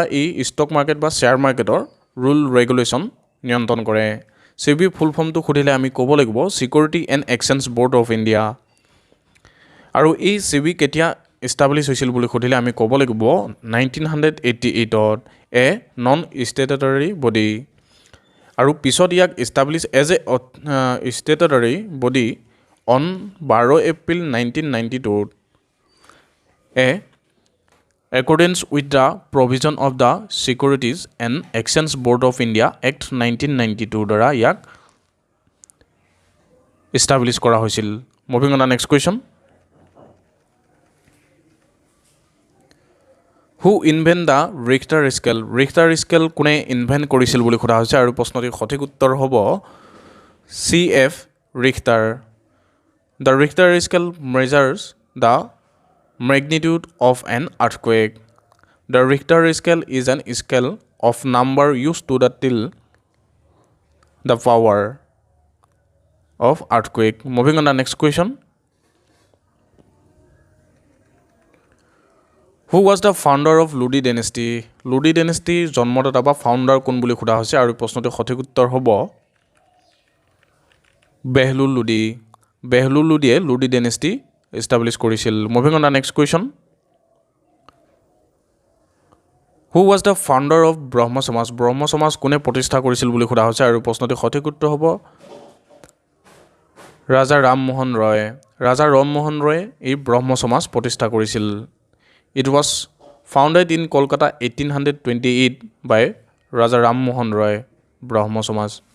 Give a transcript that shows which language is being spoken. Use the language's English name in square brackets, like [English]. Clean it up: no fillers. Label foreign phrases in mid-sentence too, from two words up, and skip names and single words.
[Assamese] এই ষ্টক মাৰ্কেট বা শ্বেয়াৰ মাৰ্কেটৰ [English] rule regulation [Assamese] নিয়ন্ত্ৰণ কৰে সেবি [English] full form [Assamese] সুধিলে আমি ক'ব লাগিব ছিকিউৰিটি এণ্ড এক্সচেঞ্জ ব'ৰ্ড অফ ইণ্ডিয়া আৰু এই সেবি কেতিয়া এষ্টাব্লিছ হৈছিল বুলি সুধিলে আমি ক'ব লাগিব 1988ত [English] a non statutory body [Assamese] আৰু পিছত ইয়াক [English] established as a statutory body on 12 April 1992 accordance with the provision of the Securities and Exchange Board of India Act 1992 [Assamese] দ্বাৰা ইয়াক [English] establish [Assamese] কৰা হৈছিল [English] moving on the next question who invent the Richter scale [Assamese] কোনে ইনভেন্ট কৰিছিল বুলি সোধা হৈছে আৰু প্ৰশ্নটিৰ সঠিক উত্তৰ হ'ব [English] CF Richter the Richter scale measures the magnitude of an earthquake. The Richter scale is an scale of number used to tell the power of earthquake. Moving on the next question. who was the founder of Lodi dynasty [Assamese] লুডি ডেনেষ্টিৰ জন্মদাতা বা ফাউণ্ডাৰ কোন বুলি সোধা হৈছে আৰু প্ৰশ্নটোৰ সঠিক উত্তৰ হ'ব বেহলুল লুডি বেহলুল লুডিয়ে লুডি ডেনেষ্টি এষ্টাব্লিছ কৰিছিল [English] moving on the next question who was the founder of Brahmo Samaj [Assamese] কোনে প্ৰতিষ্ঠা কৰিছিল বুলি সোধা হৈছে আৰু প্ৰশ্নটোৰ সঠিক উত্তৰ হ'ব ৰাজা ৰামমোহন ৰয় এই ব্ৰহ্ম সমাজ প্ৰতিষ্ঠা কৰিছিল [English] it was founded in Kolkata 1828 by [Assamese] ৰাজা ৰামমোহন ৰয় ব্ৰহ্ম সমাজ